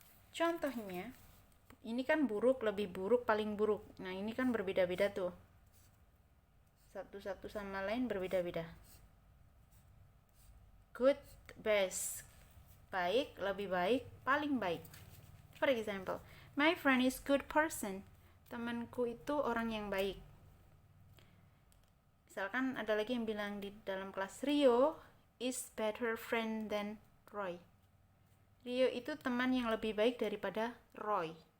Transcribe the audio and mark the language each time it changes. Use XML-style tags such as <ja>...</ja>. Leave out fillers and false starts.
<id>Contohnya, ini kan buruk, lebih buruk, paling buruk. Nah, ini kan berbeda-beda tuh. Satu-satu sama lain berbeda-beda. Good, best. Baik, lebih baik, paling baik.</id> <en>For example, my friend is good person.</en> <id>Temanku itu orang yang baik. Misalkan ada lagi yang bilang di dalam kelas,</id> <en>Rio is better friend than Roy.</en> <id>Rio itu teman yang lebih baik daripada Roy.</id>